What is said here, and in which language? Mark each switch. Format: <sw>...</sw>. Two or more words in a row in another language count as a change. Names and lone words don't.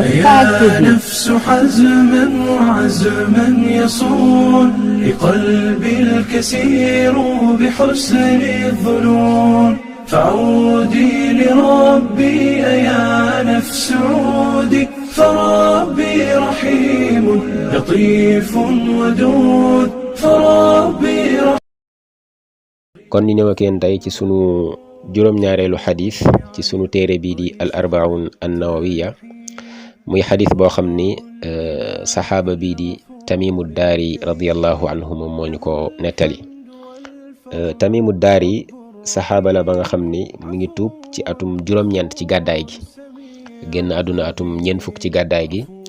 <ar>يا نفس حزما وعزما يصون لقلبي الكسير بحسن الظنون فعودي لربي يا نفس عودي فربي رحيم لطيف ودود فربي رحيم.</ar> <wo>kon ñu ñëw ak yéen tey ci sunu juróom-ñaareelu xadis ci sunu téere bii di al arbaun an-nawawiya muy xadis boo xam ni saxaaba bii di tamimu daari</wo> <ar>رضي الله عنه</ar> <wo>moom moo ñu ko nettali. tamimu daari saxaaba la ba nga xam ni mi ngi tuub ci atum juróom-ñeent ci gàddaay gi, génn àdduna atum ñeent fukk ci gàddaay gi.</wo>